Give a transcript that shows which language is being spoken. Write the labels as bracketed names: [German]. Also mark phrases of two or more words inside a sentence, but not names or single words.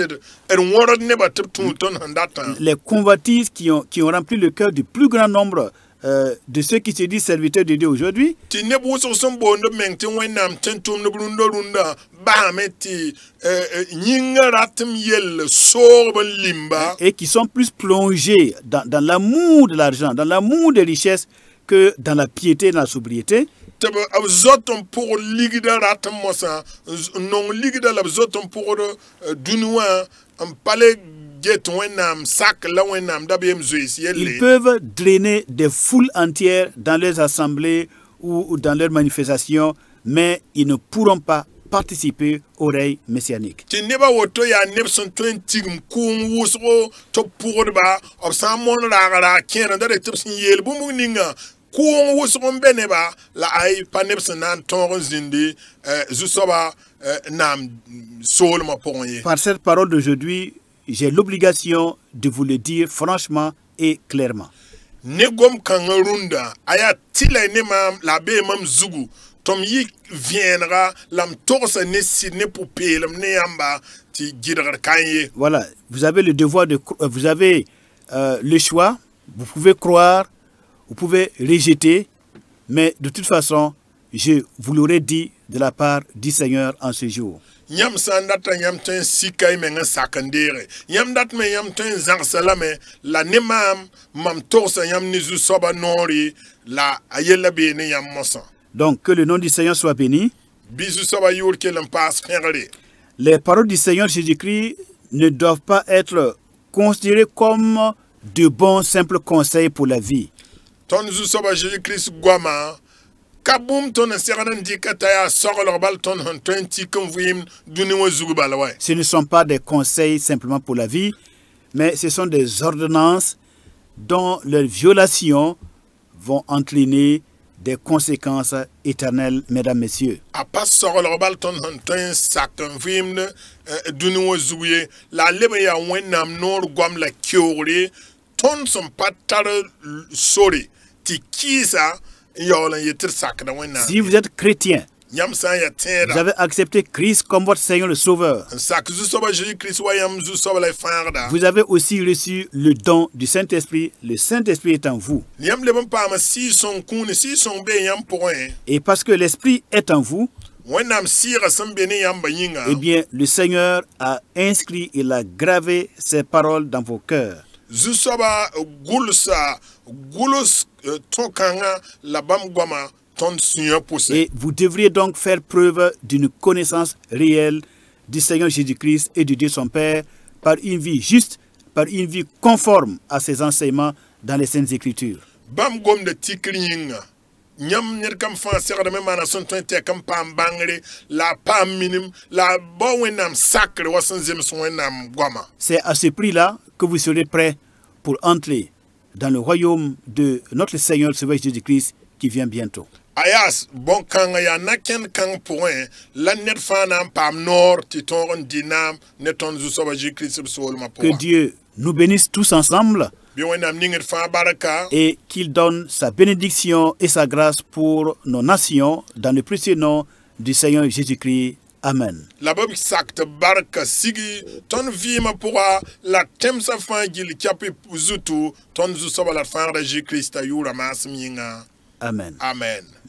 [French] les convoitises qui ont rempli le cœur du plus grand nombre de ceux qui se disent serviteurs de Dieu aujourd'hui [Mossi] ti ne bu so son bo ndo meng ti wẽnnaam tẽn-tʋmd b rũndã basame tɩ yĩngã ratɩm yell soog n limba [French] et qui sont plus plongés dans l'amour de l'argent, dans l'amour des richesses que dans la piété, dans la sobriété. [Mossi] tɩ b zot n pʋgd ligda ratɩm mosã n nong ligda la b zot n pʋgd dũni wã n pa le get wẽnnaam sak la wẽnnaam dabeem zoees [French] Ils [Mossi] yelle [French] peuvent drainer des foules entières dans leurs assemblées ou dans leurs manifestations, mais ils ne pourront pas participer au règne messianique. [Mossi] tɩ nebã woto yaa neb sẽn tõe n tigim kʋʋng wʋsgo tɩ b pʋgdba b sã n mõn raag kẽer da rek tɩ b sẽn yeel bũmb ninga kʋʋng wʋsg n be neba la ay pa neb sẽn na n tõog n zĩndi zu-soaba naam soolmã pʋgẽ ye. [French] Par cette parole d'aujourd'hui, j'ai l'obligation de vous le dire franchement et clairement. [Mossi] Ne gom kãngã rũndã a yaa tɩla ne maam la a bee mam zugu tɩ m yik vẽenega la m togsa ne sɩd ne pʋ-peelem ne yãmba tɩ gɩdgr kãn ye. [French] Voilà, vous avez le devoir de vous avez le choix, vous pouvez croire, vous pouvez rejeter, mais de toute façon, je vous l'aurais dit de la part du Seigneur en ce jour. [Mossi] Yãmb sã n data yãmb tõe n sika y meng n sak n deege yãmb dat me yãmb tõe n zãgsa lame la ne mam togsa yãmb ne zu-soaba noore la a yella bee ne yãmb mosã. [French] Donc, que le nom du Seigneur soit béni. [Mossi] Bɩ zu-soaba yʋʋr kell n paas pẽgre. [French] Les paroles du Seigneur Jésus-Christ ne doivent pas être considérées comme de bons simples conseils pour la vie. [Mossi] Tõnd zu-soaba Jésus-Christ goamã ka bũmb tõnd n segd n dɩka t'a yaa soglg bal tõnd sẽn tõe n tik n vɩɩm dũni wã zug bala wa. [French] Ce ne sont pas des conseils simplement pour la vie, mais ce sont des ordonnances dont leurs violations vont entraîner des conséquences éternelles, mesdames, messieurs. [Mossi] A pa soglg bal tõnd sẽn tõe n sak n vɩɩmd dũni wã zug ye la a leb n yaa wẽnnaam noor goam la keoogre tõnd sẽn pa tar sore tɩ kɩɩsa n yaool n yetɩ d sakda wẽnnaam. [French] Si vous êtes chrétien, [Mossi] Yãmb sã n yaa [French] vous [Mossi] tẽeda [French] avez accepté Christ comme votre Seigneur le Sauveur, [Mossi] n sak zu-soaba Jésus-Christ wa yãmb zu-soaba la y fãagda. [French] vous avez aussi reçu le don du Saint-Esprit. Le Saint-Esprit est en vous. [Mossi] Yãmb leb n paama Sɩɩg-sõng kũune Sɩɩg-sõng bee yãmb pʋgẽ [French] Et parce que l'Esprit est en vous, [Mossi] wẽnnaam sɩɩgã sẽn be ne yãmba yĩnga [French] eh bien, le Seigneur a inscrit, il a gravé ces paroles dans vos cœurs. [Mossi] zu-soaba gʋlsa gʋls tõ-kãngã la bãmb goamã tõnd sũyã pʋse. [French] Et vous devriez donc faire preuve d'une connaissance réelle du Seigneur Jésus-Christ et de Dieu son Père par une vie juste, par une vie conforme à ses enseignements dans les Saintes Écritures. [Mossi] Bãmb gomda tikr yĩnga yãmb ned kam fãa segdame maana sẽn tõe n tɛk n paam bãngre la a paam minim la a bao wẽnnaam sakre wa sẽn zems wẽnnaam goamã. [French] C'est à ce prix-là que vous serez prêts pour entrer dans le royaume de notre Seigneur Sauveur Jésus-Christ qui vient bientôt. [Mossi] A yaa bõn-kãngã yaa na-kẽnd kãng pʋgẽ la ned fãa na n paam noor tɩ tõog n dɩ naam ne tõnd zu-soaba Jésus-Christ b soolmã [French] Que [Mossi] pʋgã. [French] Dieu nous bénisse tous ensemble [Mossi] Bɩ wẽnnaam ningd fãa barka [French] et qu'il donne sa bénédiction et sa grâce pour nos nations dans le précieux nom du Seigneur Jésus-Christ. Amen. [Mossi] la b sak tɩ barka sigi tõnd vɩɩmã pʋga la tẽmsã fãa gill kapɩ zutu tõnd zu-soaba la d fãagda Jésus-Krista yʋʋra maasem yĩnga. Amen. Amen.